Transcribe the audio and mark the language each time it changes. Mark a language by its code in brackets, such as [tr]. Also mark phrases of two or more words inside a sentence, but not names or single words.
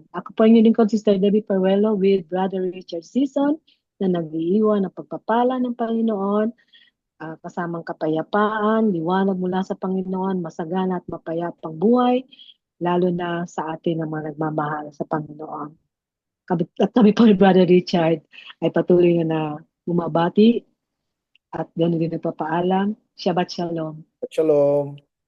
[tl] Ako po ang inyong lingkod, Sister Debbie Peruelo with Brother Richard Season, na nag-iiwan ng pagpapala ng Panginoon, kasamang kapayapaan, liwanag mula sa Panginoon, masagana at mapayapang buhay, lalo na sa atin na mga nagmamahal sa Panginoon. At kami po ni Brother Richard ay patuloy na bumabati at ganoon din nagpapaalam. [he] שבת שלום. Shalom.